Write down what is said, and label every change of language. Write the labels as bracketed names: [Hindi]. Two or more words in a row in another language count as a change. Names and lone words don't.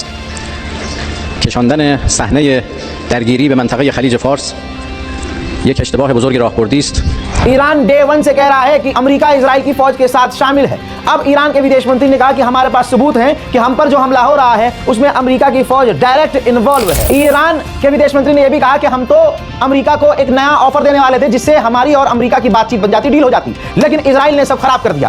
[Persian] کشاندن صحنه درگیری به منطقه خلیج فارس یک اشتباه بزرگ راهبردی است. [Hindi] ईरान डे 1 से कह रहा है कि अमेरिका इजराइल की फौज के साथ शामिल है। अब ईरान के विदेश मंत्री ने कहा कि हमारे पास सबूत हैं कि हम पर जो हमला हो रहा है उसमें अमेरिका की फौज [English] direct involve [Hindi] है। ईरान के विदेश मंत्री ने यह भी कहा कि हम तो अमेरिका को एक नया ऑफर देने वाले थे जिससे हमारी और अमेरिका की बातचीत बन जाती, डील हो जाती, लेकिन इजराइल ने सब खराब कर दिया।